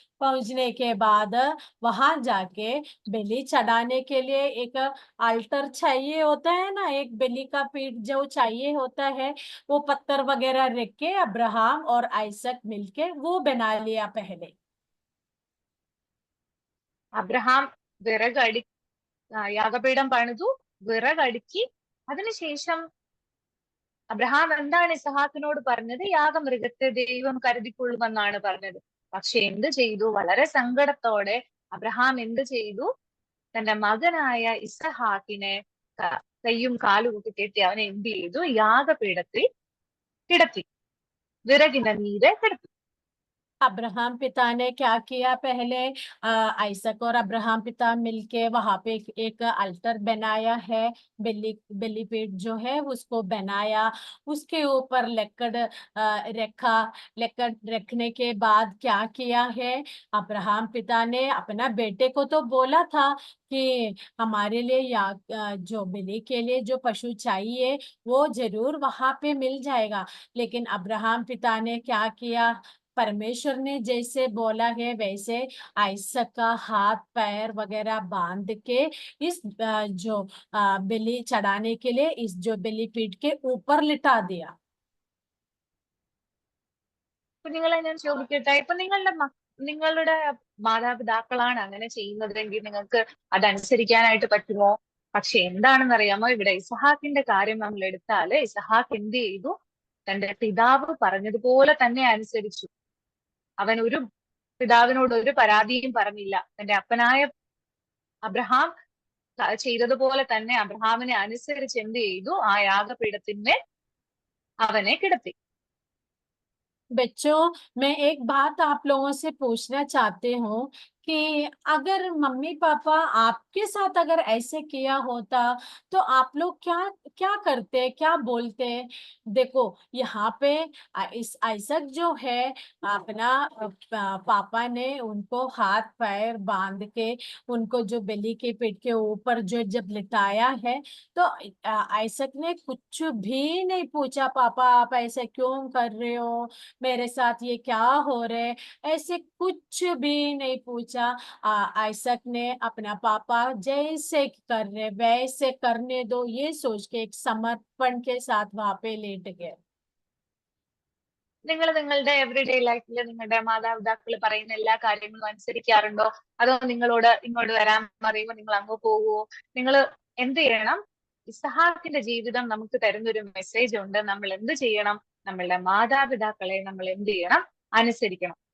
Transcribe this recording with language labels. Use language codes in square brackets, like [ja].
[hi] पहुंचने के बाद वहां जाके बलि चढ़ाने के लिए एक अल्टर चाहिए होता है ना, एक बलि का पीठ जो चाहिए होता है, वो पत्थर वगैरह रख के अब्राहम और आइसक मिलके वो बना लिया पहले। [ml] അബ്രഹാം വിറകടി യാഗപീഠം പണിതു, വിറകടുക്കി. അതിനുശേഷം അബ്രഹാം എന്താണ് ഇസഹാക്കിനോട് പറഞ്ഞത്? യാഗമൃഗത്തെ ദൈവം കരുതിക്കൊള്ളുമെന്നാണ് പറഞ്ഞത്. പക്ഷെ എന്ത് ചെയ്തു? വളരെ സങ്കടത്തോടെ അബ്രഹാം എന്ത് ചെയ്തു? തന്റെ മകനായ ഇസഹാക്കിനെ കയ്യും കാലും ഒക്കെ കെട്ടി അവനെ എന്ത് ചെയ്തു? യാഗപീഠത്തിൽ കിടത്തി, വിറകിന്റെ മീതെ കിടത്തി. [hi] अब्राहम पिता ने क्या किया पहले? आइसक और अब्राहम पिता मिलके वहां पे एक अल्टर बनाया है, बलि पीठ जो है उसको बनाया। उसके ऊपर लकड़ रखा। लकड़ रखने के बाद क्या किया है? अब्राहम पिता ने अपना बेटे को तो बोला था कि हमारे लिए जो बलि के लिए जो पशु चाहिए वो जरूर वहां पे मिल जाएगा। लेकिन अब्राहम पिता ने क्या किया? परमेश्वर ने जैसे बोला है वैसे आइसक का हाथ पैर वगैरह बांध के इस जो बलि चढ़ाने के लिए इस जो बलि पीठ के ऊपर लिटा दिया। [ml] കുഞ്ഞുങ്ങളെ ഞാൻ ചോദിക്കട്ടെ, ഇപ്പൊ നിങ്ങളുടെ മാതാപിതാക്കളാണ് അങ്ങനെ ചെയ്യുന്നതെങ്കിൽ നിങ്ങൾക്ക് അതനുസരിക്കാനായിട്ട് പറ്റുമോ? പക്ഷെ എന്താണെന്നറിയാമോ, ഇവിടെ ഇസഹാക്കിന്റെ കാര്യം നമ്മൾ എടുത്താല് ഇസഹാക്ക് എന്ത് ചെയ്തു? തന്റെ പിതാവ് പറഞ്ഞതുപോലെ തന്നെ അനുസരിച്ചു. അവൻ പിതാവിനോട് ഒരു പരാതിയും പറഞ്ഞില്ല. തന്റെ അപ്പനായ അബ്രഹാം ചെയ്തതുപോലെ തന്നെ അബ്രഹാമിനെ അനുസരിച്ച് എന്ത് ചെയ്തു? ആ യാഗപീഠത്തിന്മേൽ അവനെ കിടത്തി. [hi] बच्चों, मैं एक बात आप लोगों से पूछना चाहती हूँ कि अगर मम्मी पापा आपके साथ अगर ऐसे किया होता तो आप लोग क्या क्या करते, क्या बोलते? देखो यहाँ पे इस आइसक जो है अपना पापा ने उनको हाथ पैर बांध के उनको जो बलि के पेट के ऊपर जो जब लिटाया है तो आइसक ने कुछ भी नहीं पूछा, पापा आप ऐसे क्यों कर रहे हो, मेरे साथ ये क्या हो रहा है, ऐसे कुछ भी नहीं पूछा। आइसक ने अपना पापा जैसे कर रहे वैसे करने दो ये सोच के एक समर्पण के साथ वहां पे लेट गए। [ml] നിങ്ങൾ നിങ്ങളുടെ [en] everyday ലൈഫിൽ [ml] നിങ്ങളുടെ മാതാപിതാക്കൾ പറയുന്ന എല്ലാ കാര്യങ്ങളും അനുസരിക്കാറുണ്ടോ? അതോ നിങ്ങളോട് ഇങ്ങോട്ട് വരാൻ പറയുമ്പോൾ നിങ്ങൾ അങ്ങ് പോവുമോ? നിങ്ങൾ എന്ത് ചെയ്യണം? ഇസഹാക്കിന്റെ ജീവിതം നമുക്ക് തരുന്നൊരു മെസ്സേജ് ഉണ്ട്. നമ്മൾ എന്ത് ചെയ്യണം? നമ്മളുടെ മാതാപിതാക്കളെ നമ്മൾ എന്ത് ചെയ്യണം? അനുസരിക്കണം.